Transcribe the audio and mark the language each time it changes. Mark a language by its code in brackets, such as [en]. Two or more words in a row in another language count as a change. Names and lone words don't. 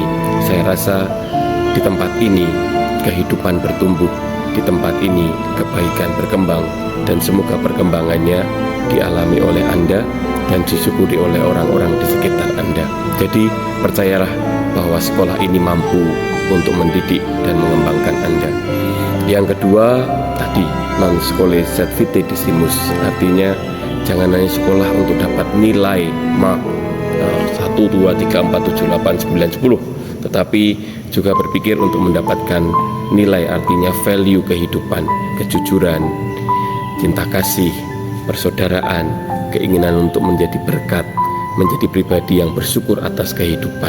[id] Saya rasa di tempat ini kehidupan bertumbuh, di tempat ini kebaikan berkembang, dan semoga perkembangannya dialami oleh Anda dan disyukuri oleh orang-orang di sekitar Anda. Jadi percayalah bahwa sekolah ini mampu untuk mendidik dan mengembangkan Anda. Yang kedua, tadi [la] non scholae sed vitae decimus, [id] artinya jangan hanya sekolah untuk dapat nilai mark 1, 2, 3, 4, 7, 8, 9, 10, tetapi juga berpikir untuk mendapatkan nilai, artinya value kehidupan, kejujuran, cinta kasih, persaudaraan, keinginan untuk menjadi berkat, menjadi pribadi yang bersyukur atas kehidupan.